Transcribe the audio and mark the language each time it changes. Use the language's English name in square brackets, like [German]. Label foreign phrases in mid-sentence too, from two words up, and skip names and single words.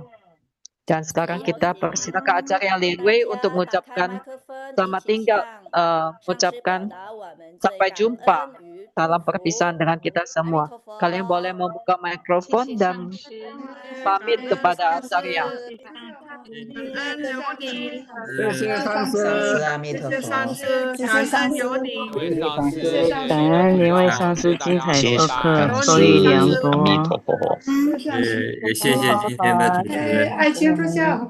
[Indonesian] Dan sekarang kita persilakan Acarya Lien Wei untuk mengucapkan selamat tinggal, mengucapkan sampai jumpa dalam perpisahan dengan kita semua. Kalian boleh membuka mikrofon dan pamit kepada Acarya. [Chinese] 谢谢上师，谢谢上师，感恩有你，感恩莲位上师精彩授课，受益良多。也谢谢今天的主持人，爱心助教，